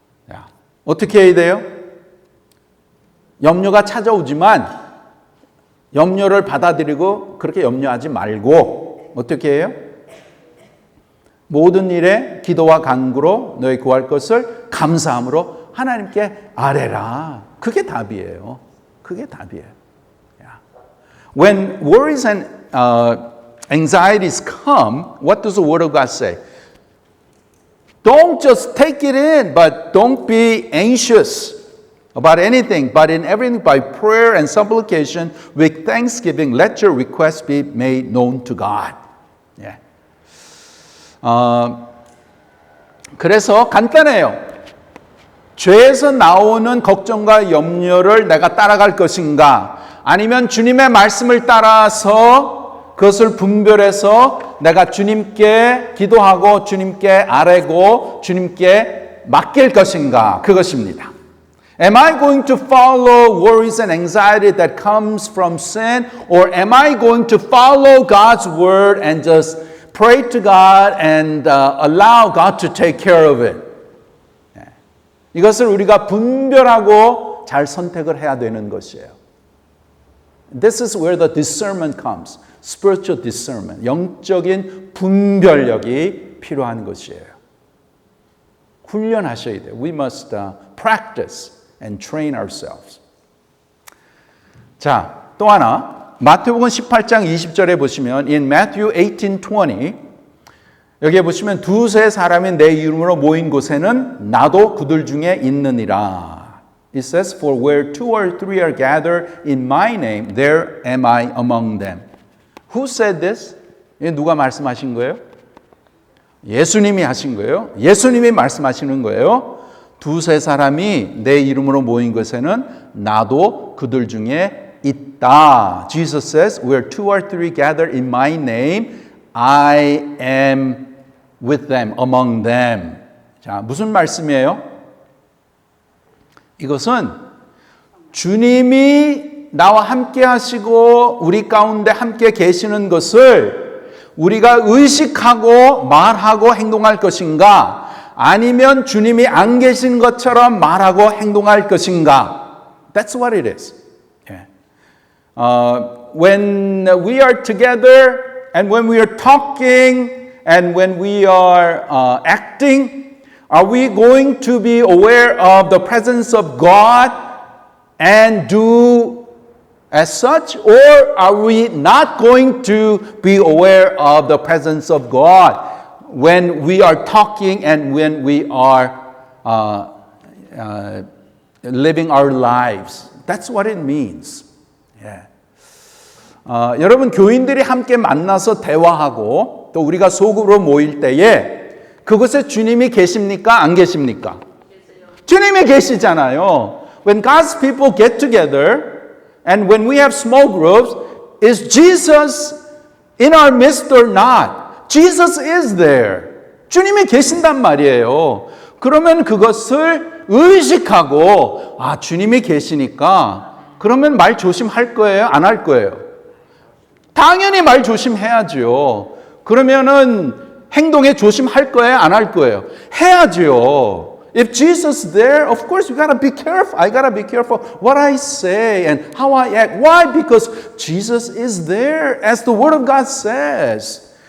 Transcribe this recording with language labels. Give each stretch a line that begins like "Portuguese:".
Korean: 자, 어떻게 해야 돼요? 염려가 찾아오지만 염려를 받아들이고 그렇게 염려하지 말고 어떻게 해요? 모든 일에 기도와 간구로 너희 구할 것을 감사함으로 하나님께 아뢰라. 그게 답이에요. 그게 답이에요.
English: When worries and anxieties come, what does the Word of God say? Don't just take it in, but don't be anxious about anything, but in everything by prayer and supplication with thanksgiving, let your requests be made known to God. Yeah.
Korean: 그래서 간단해요. 죄에서 나오는 걱정과 염려를 내가 따라갈 것인가? 아니면 주님의 말씀을 따라서 그것을 분별해서 내가 주님께 기도하고 주님께 아뢰고 주님께 맡길 것인가? 그것입니다.
English: Am I going to follow worries and anxiety that comes from sin, or am I going to follow God's word and just pray to God and allow God to take care of it?
Korean: 이것을 우리가 분별하고 잘 선택을 해야 되는 것이에요.
English: This is where the discernment comes. Spiritual discernment.
Korean: 영적인 분별력이 필요한 것이에요. 훈련하셔야 돼요.
English: We must practice and train ourselves.
Korean: 자, 또 하나 마태복음 18장 20절에 보시면
English: in Matthew 18:20
Korean: 여기에 보시면 두세 사람이 내 이름으로 모인 곳에는 나도 그들 중에 있느니라.
English: It says, for where two or three are gathered in my name, there am I among them. Who said this?
Korean: 누가 말씀하신 거예요? 예수님이 하신 거예요. 예수님이 말씀하시는 거예요. 두세 사람이 내 이름으로 모인 것에는 나도 그들 중에 있다.
English: Jesus says, where two or three gather in my name, I am with them, among them.
Korean: 자, 무슨 말씀이에요? 이것은 주님이 나와 함께 하시고 우리 가운데 함께 계시는 것을 우리가 의식하고 말하고 행동할 것인가? 아니면 주님이 안 계신 것처럼 말하고 행동할 것인가?
English: That's what it is. Yeah. When we are together and when we are talking and when we are acting, are we going to be aware of the presence of God and do as such, or are we not going to be aware of the presence of God when we are talking and when we are living our lives? That's what it means. Yeah.
Korean: 여러분 교인들이 함께 만나서 대화하고 또 우리가 소그룹으로 모일 때에 그곳에 주님이 계십니까? 안 계십니까? 주님이 계시잖아요.
English: When God's people get together and when we have small groups, is Jesus in our midst or not? Jesus is there.
Korean: 주님이 계신단 말이에요. 그러면 그것을 의식하고 아, 주님이 계시니까 그러면 말 조심할 거예요? 안 할 거예요? 당연히 말 조심해야죠. 그러면은 행동에 조심할 거예요? 안 할 거예요? 해야죠.
English: If Jesus is there, of course we gotta be careful. I gotta be careful what I say and how I act. Why? Because Jesus is there, as the Word of God says.